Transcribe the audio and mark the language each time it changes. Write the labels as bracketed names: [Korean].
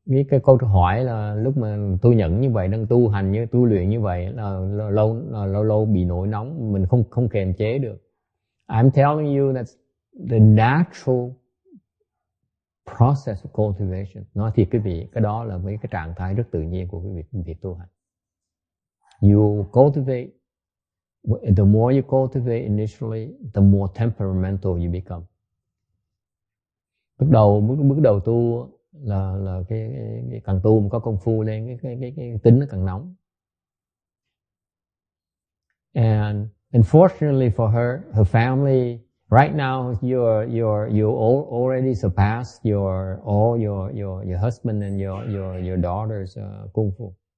[Vietnamese] Cái câu hỏi là lúc mà tôi nhận như vậy, đang tu hành như tu luyện như vậy là lâu bị nổi nóng, mình không kiềm chế được. [English] I'm telling you that's the natural process of cultivation. [Vietnamese] Nói thiệt quý vị, cái đó là mấy cái trạng thái rất tự nhiên của cái việc tu hành. [English] You cultivate, the more you cultivate initially, the more temperamental you become. [Vietnamese] Bước đầu tu là cái càng tu mà có công phu lên, cái tính nó càng nóng. [English] And unfortunately for her family, right now you already surpassed all your husband and your daughter's kung fu.